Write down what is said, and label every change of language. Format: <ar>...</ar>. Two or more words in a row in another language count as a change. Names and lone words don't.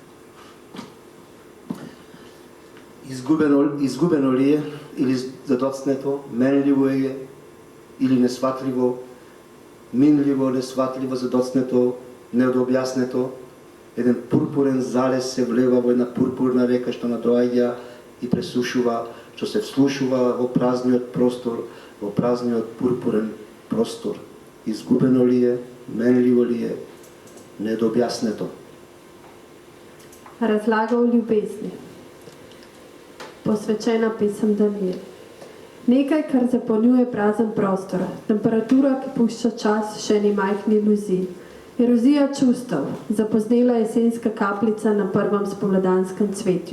<mk>Изгубено ли е или задоцнето, менливо е или несватливо, минливо, несватливо, задоцнето, неодобјаснето, еден пурпурен залез се влева во една пурпурна река што надоаѓа и пресушува, што се вслушува во празниот простор, во празниот пурпурен простор. Изгубено ли е, менливо ли е, недообјаснето.</mk> <sl>Razlaga o ljubezni. Posvečena pesem Daniel. Nekaj, kar zapolnjuje prazen prostor, temperatura, ki pušča čas še eni majhni iluziji. Erozija čustev, zapoznela jesenska kapljica na prvem spomladanskem cvetju.</sl>